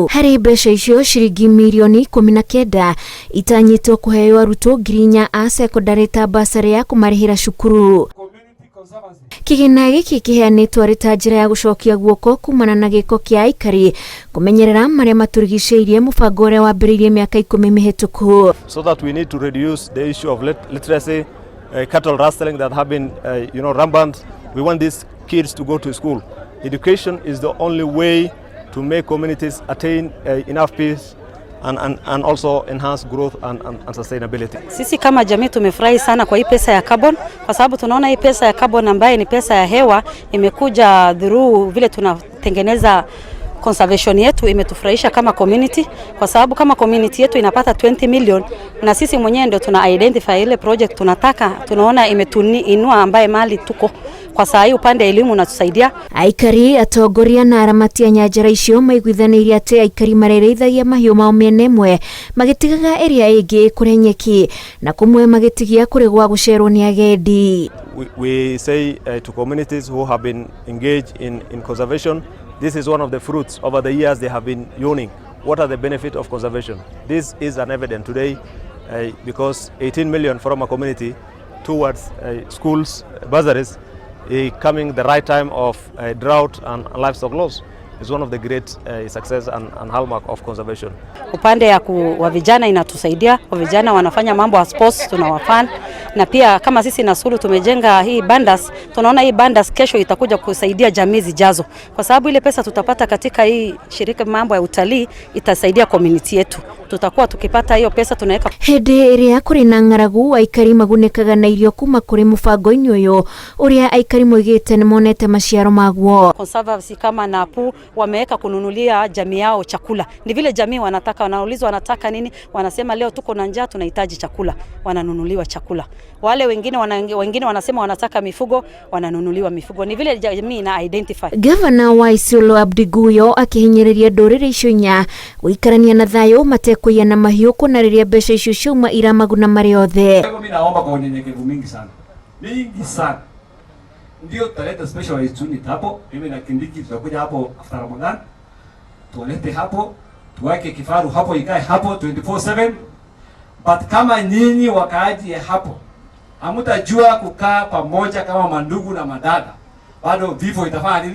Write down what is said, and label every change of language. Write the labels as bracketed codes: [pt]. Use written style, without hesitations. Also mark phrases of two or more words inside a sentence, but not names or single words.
[ki] Harĩ mbeca icio ciringi mirioni 19 itanyĩtwo kũheo arutwo 4,000 a secondary ta basarĩ ya kũmarĩhĩra cukuru. Kĩgĩna gĩkĩ kĩheanĩtwo arĩ ta njĩra ya gũcokia guoko kumana na gĩko kĩa Aikari kũmenyerera marĩa maturigicĩirie mũbango ũrĩa wambĩrĩirie mĩaka 10 mĩhĩtũku. [en] So that we need to reduce the issue of literacy, cattle rustling that have been rampant. We want these kids to go to school. Education is the only way to make communities attain enough peace and also enhance growth and sustainability. [sw] Sisi kama jamii tumefurahi sana kwa hii pesa ya carbon, kwa sababu tunaona hii pesa ya carbon ambayo ni pesa ya hewa imekuja through vile tunatengeneza conservation yetu, imetufurahisha kama community, kwa sababu kama community yetu inapata 20 million na sisi mwenyewe ndio tuna identify ile project tunataka, tunaona imetuinua ambaye mali tuko kwa saa hii upande elimu unatusaidia. [ki] Aikari atongoria na aramati ya nyanjara icio maiguithanirie atĩ Aikari marereithagia mahiũ mao mĩena ĩmwe magĩtigaga area ĩngĩ kũrĩ nyeki na kũmwe magĩtigia kũrĩ gwa gũcerwo nĩ agendi. [en] We say to communities who have been engaged in conservation, this is one of the fruits over the years they have been yawning. What are the benefits of conservation? This is an evidence today because 18 million from a community towards schools, bursaries, coming the right time of drought and livestock loss is one of the great success and hallmark of conservation. [sw] Upande ya wa vijana inatusaidia, wa vijana wanafanya mambo ya sports, tunawafan na pia kama sisi na Sulu tumejenga hii bandas, tunaona hii bandas kesho itakuja kusaidia jamii zijazo, kwa sababu ile pesa tutapata katika hii shirika mambo ya utalii itasaidia community yetu. Tutakuwa tukipata hiyo pesa tunaweka. [ki] Hĩndĩ ĩrĩa kũrĩ na ng'aragu, Aikari magunĩkaga na irio kuma kũrĩ mũbango-inĩ ũyũ ũrĩa Aikari moigĩte nĩ monete maciaro maguo. [sw] Conservancy kama Napu wameweka kununulia jamii yao chakula. Ni vile jamii wanataka, wanaulizwa wanataka nini, wanasema leo tuko na njaa tunahitaji chakula, wananunuliwa chakula. Wale wengine wanasema wanataka mifugo, wananunuliwa mifugo. Ni vile jamii ina identify. [ki] Governor wa Isiolo Abdiguyo akihinyĩrĩria ndũrĩrĩ icio nya gũikarania na thayũ matekũiya na mahiũ kũnarĩria mbeca icio ciauma iramaguna marĩ othe. [sw] Mimi naomba kwa unyenyekevu mingi sana. Ndio tutaleta [en] specialized unit [sw] hapo, mimi na Kindiki tutakuja hapo after Ramadan. Tuwalete hapo, tuweke kifaru hapo ikae hapo 24/7. But kama nyinyi wakaaji hapo hamutajua kukaa pamoja kama mandugu na madada, bado vifo itafanya nini?